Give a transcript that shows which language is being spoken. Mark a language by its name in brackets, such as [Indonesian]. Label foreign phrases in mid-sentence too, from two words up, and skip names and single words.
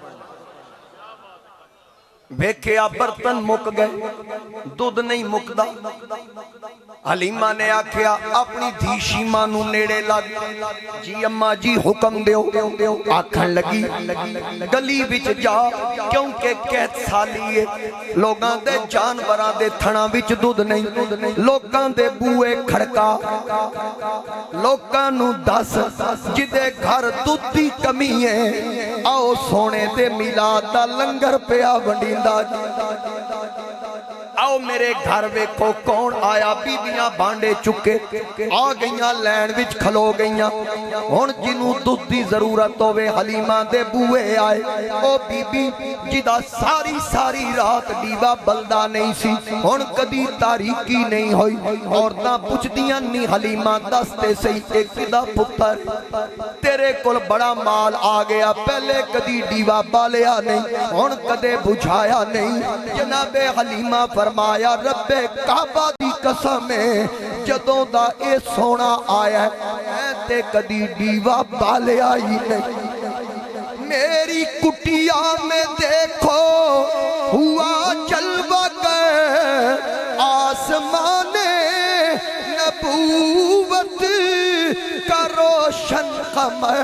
[Punjabi] ویکھیا برتن مک گئے، دودھ نہیں مکدا. حلیمہ نے آکھیا اپنی دھی شیمہ نو نیڑے لگ، جی اماں جی حکم دیو. آکھن لگی گلی وچ جا، کیونکہ قحط سالی ہے، لوگاں دے جانوراں دے تھناں وچ دودھ نہیں، لوگاں دے بوئے کھڑکا، لوگاں نو دس جدے گھر دودھ دی کمی ہے، آؤ سونے دے میلاد دا لنگر پیا ونڈیندا. آؤ میرے گھر ویکھو کون آیا. بیبیاں بانڈے چکے آ گئیاں، لین وچ کھلو گئیاں. ہن جنوں دودھ دی ضرورت ہوے حلیمہ دے بوئے آئے. او بی بی جدا ساری رات دیوا بلدا نہیں سی، ہن کدی تاریکی نہیں ہوئی. عورتاں پوچھدیاں نہیں حلیمہ دستے سی ایک دا پتر تیرے کول بڑا مال آ گیا، پہلے کدی دیوا بالیا نہیں، ہن کدے بجھایا نہیں. جناب حلیمہ فرمایا رب کعبہ دی قسم ہے جدوں دا اے سونا آیا ہے تے کدی دیوا بالیا ہی نہیں. [Urdu] میری کٹیا میں دیکھو ہوا جلوہ گئے، آسمان نبوت کا روشن قمر.